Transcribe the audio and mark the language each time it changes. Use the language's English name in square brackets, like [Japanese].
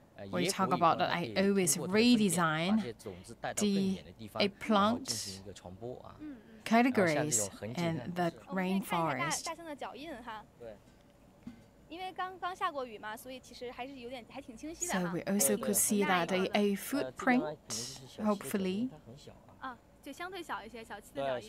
[English] We talk about that I always redesign the plant categories in the rainforest. [Chinese] 大象的脚印哈。对。因为刚下过雨嘛，所以其实还是有点还挺清晰的哈。 [English] So we also could see that a footprint, hopefully. [Chinese] 啊，就相对小一些，小七的脚印。